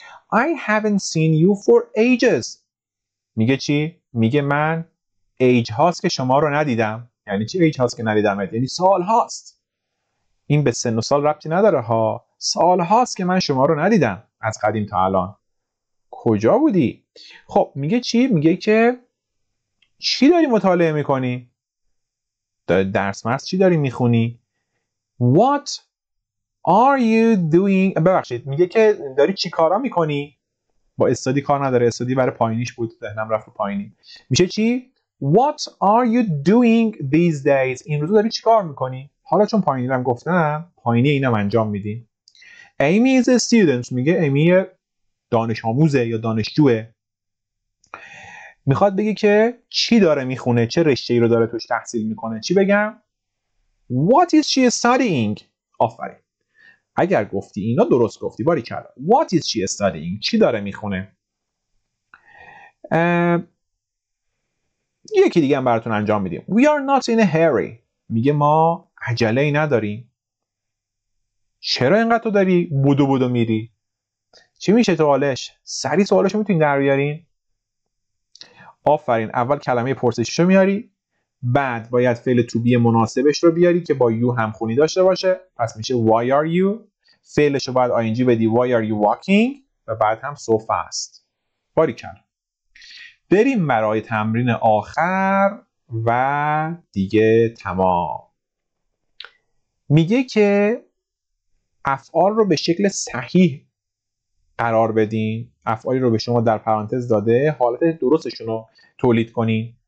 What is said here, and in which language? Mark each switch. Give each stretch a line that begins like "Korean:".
English: I haven't seen you for ages.
Persian: میگه چی؟ میگه من ایج هاست که شما رو ندیدم. یعنی چی ایج هاست که ندیدمت؟ یعنی سال هاست. این به سن و سال ربطی نداره ها. سال هاست که من شما رو ندیدم از قدیم تا الان. کجا بودی؟ خب میگه چی؟ میگه که چی داری مطالعه میکنی؟ درس مرس چی داری میخونی؟
English: What are you doing؟
Persian: ببخشید میگه که داری چی کارا میکنی؟ با استادی کار نداره، استادی برای پایینیش بود، ذهنم رفت رو پایینی. میشه چی؟
English: What are you doing these days؟
Persian: این روزا داری چی کار میکنی؟ حالا چون پایینی هم گفتم، پایینی اینم انجام میدیم.
English: Amy is a student.
Persian: میگه ایمی دانش آموزه یا دانشجوه. میخواد بگه که چی داره میخونه، چه رشته‌ای رو داره توش تحصیل میکنه. چی بگم؟
English: What is she studying؟
Persian: آفرین. اگر گفتی اینا درست گفتی، باریکلا.
English: What is she studying؟
Persian: چی داره میخونه؟ یکی دیگه هم براتون انجام میدیم.
English: We are not in a hurry.
Persian: میگه ما عجله ای نداریم. چرا اینقدر تو داری بودو میری؟ چی میشه سوالش؟ سریع سوالشو میتونین در بیارین؟ آفرین. اول کلمه پرسشیشو میاری، بعد باید فعل to be مناسبش رو بیاری که با you همخونی داشته باشه. پس میشه
English: why are you.
Persian: فعلشو باید
English: ing بدی why are you walking
Persian: و بعد هم
English: so fast.
Persian: باریکلا. بریم برای تمرین آخر و دیگه تمام. میگه که افعال رو به شکل صحیح قرار بدین. افعالی رو به شما در پرانتز داده، حالت درستشون رو تولید کنین.